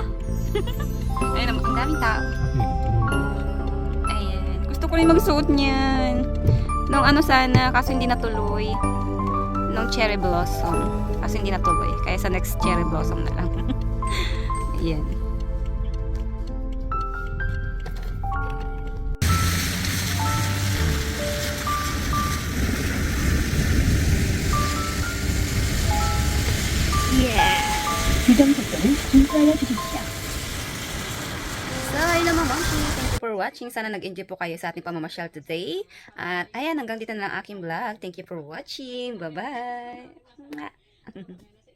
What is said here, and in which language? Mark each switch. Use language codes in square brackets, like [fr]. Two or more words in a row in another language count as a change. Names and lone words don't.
[tl] Ayun, ang daming tao. Ayan. Gusto ko rin magsuot niyan. Nung ano sana, kaso hindi natuloy. Nung [en] cherry blossom. [tl] Kaso hindi natuloy. Kaya sa [en] next cherry blossom [tl] na lang. Ayan. [ko] 규정 속도를 준수하여 주십시오. [tl] So, hello mga mamshi. [en] Thank you for watching. [tl] Sana nag-enjoy po kayo sa ating pamamasyal today. At ayan, hanggang dito na lang ang aking vlog. [en] Thank you for watching. Bye-bye.